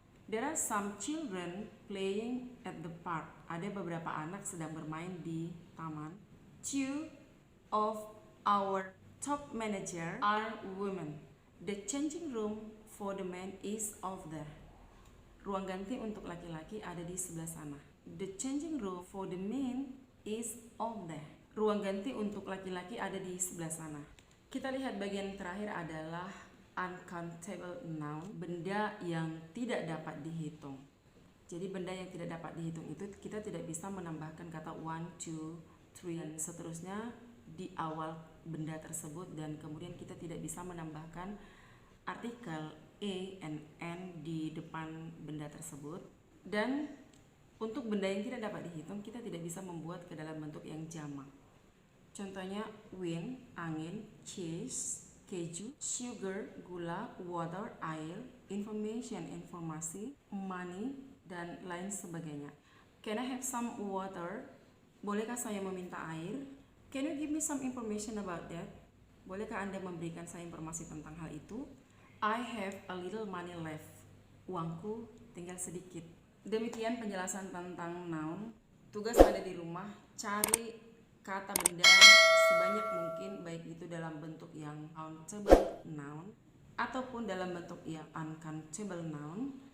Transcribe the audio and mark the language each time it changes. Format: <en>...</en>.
<en>There are some children playing at the park.</en> <id>Ada beberapa anak sedang bermain di taman.</id> <en>2 of our top manager are women. The changing room for the man is over there.</en> <id>Ruang ganti untuk laki-laki ada di sebelah sana.</id> <en>The changing room for the men is over there.</en> <id>Ruang ganti untuk laki-laki ada di sebelah sana. Kita lihat bagian terakhir adalah uncountable noun, benda yang tidak dapat dihitung. Jadi benda yang tidak dapat dihitung itu kita tidak bisa menambahkan kata 1, 2, 3 dan seterusnya di awal benda tersebut, dan kemudian kita tidak bisa menambahkan artikel a and n di depan benda tersebut. Dan untuk benda yang tidak dapat dihitung kita tidak bisa membuat ke dalam bentuk yang jamak. Contohnya wind, angin, cheese, keju, sugar, gula, water, air, information, informasi, money, dan lain sebagainya.</id> <en>Can I have some water?</en> <id>Bolehkah saya meminta air?</id> <en>Can you give me some information about that?</en> <id>Bolehkah Anda memberikan saya informasi tentang hal itu?</id> <en>I have a little money left.</en> <id>Uangku tinggal sedikit. Demikian penjelasan tentang noun. Tugas ada di rumah, cari kata benda sebanyak mungkin, baik itu dalam bentuk yang countable noun ataupun dalam bentuk yang uncountable noun.</id>